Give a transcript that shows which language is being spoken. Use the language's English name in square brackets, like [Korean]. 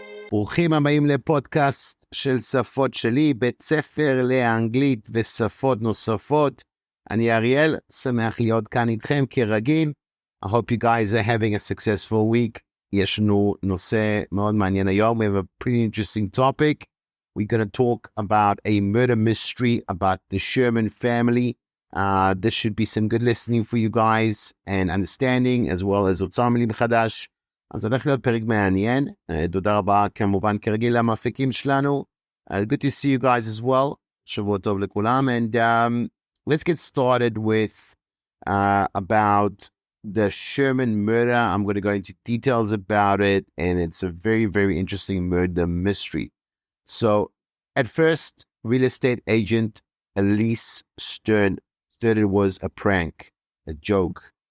[Hebrew] ברוכים הבאים לפודקאסט של שפות-שלי, בית ספר לאנגלית ושפות נוספות. אני אריאל, שמח להיות כאן איתכם כרגיל. [English] I hope you guys are having a successful week. [Hebrew] יש לנו נושא מאוד מעניין היום. [English] We have a pretty interesting topic. We're going to talk about a murder mystery about the Sherman family. This should be some good listening for you guys and understanding, as well as [Hebrew] אוצר מילים חדש. אז הולך להיות פרק מעניין. תודה רבה כמובן כרגיל למפיקים שלנו. [English] Good to see you guys as well. [Hebrew] שבוע טוב לכולם. [English] And let's get started with about the Sherman murder. I'm going to go into details about it, and it's a very, very interesting murder mystery. So at first, real estate agent Elise Stern thought it was a prank, a joke.